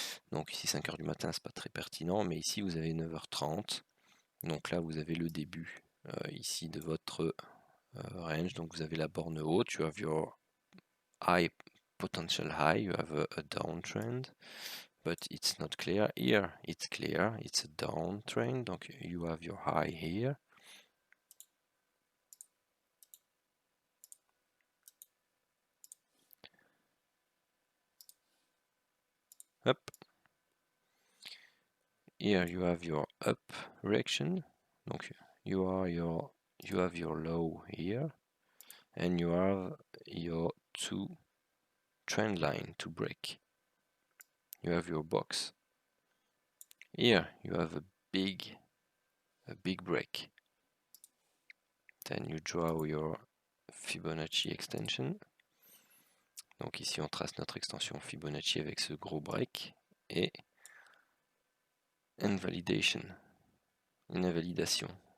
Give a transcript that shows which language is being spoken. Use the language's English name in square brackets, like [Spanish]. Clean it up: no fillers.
[French] Donc ici 5 heures du matin, c'est pas très pertinent, mais ici vous avez 9h30. Donc là vous avez le début ici de votre range. Donc vous avez la borne haute, [English] you have your high potential high, you have a downtrend, but it's not clear. Here it's clear, it's a downtrend, donc you have your high here. Up. Here you have your up reaction, donc you have your low here, and you have your 2 trend line to break. You have your box. Here you have a big break. Then you draw your Fibonacci extension. [French] Donc ici on trace notre extension Fibonacci avec ce gros break et invalidation, une invalidation.